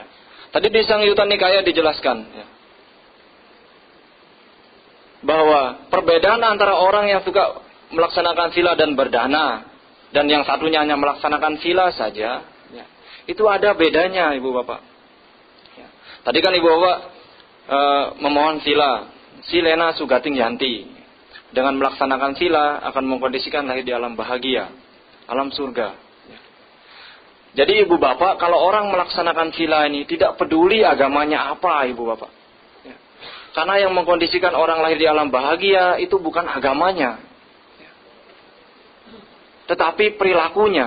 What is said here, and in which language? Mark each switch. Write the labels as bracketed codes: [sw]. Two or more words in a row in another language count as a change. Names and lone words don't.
[id] Tadi di Sangyutta Nikaya dijelaskan ya, bahwa perbedaan antara orang yang suka melaksanakan sila dan berdana dan yang satunya hanya melaksanakan sila saja, ya, itu ada bedanya ibu bapak. Ya. Tadi kan ibu bapak memohon sila, [pi] silena sugating yanti, [id] dengan melaksanakan sila akan mengkondisikan lahir di alam bahagia, alam surga. Ya. Jadi ibu bapak, kalau orang melaksanakan sila ini tidak peduli agamanya apa ibu bapak. Ya. Karena yang mengkondisikan orang lahir di alam bahagia itu bukan agamanya, tetapi perilakunya.